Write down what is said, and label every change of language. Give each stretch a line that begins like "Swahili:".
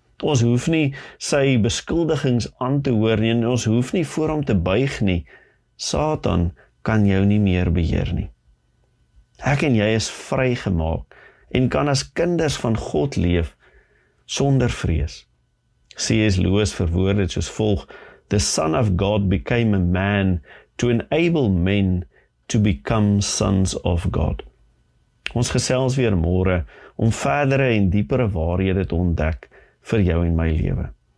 Afrikaans: Ons hoef nie sy beskuldigings aan te hoor nie, en ons hoef nie voor hom te buig nie. Satan kan jou nie meer beheer nie. Ek en jy is vrygemaak en kan as kinders van God leef sonder vrees. C.S.
English: Lewis
Afrikaans: verwoord dit soos volg:
English: The Son of God became a man to enable men to become sons of God.
Afrikaans: Ons gesels weer môre om verdere en diepere waarhede te ontdek vir jou en my lewe.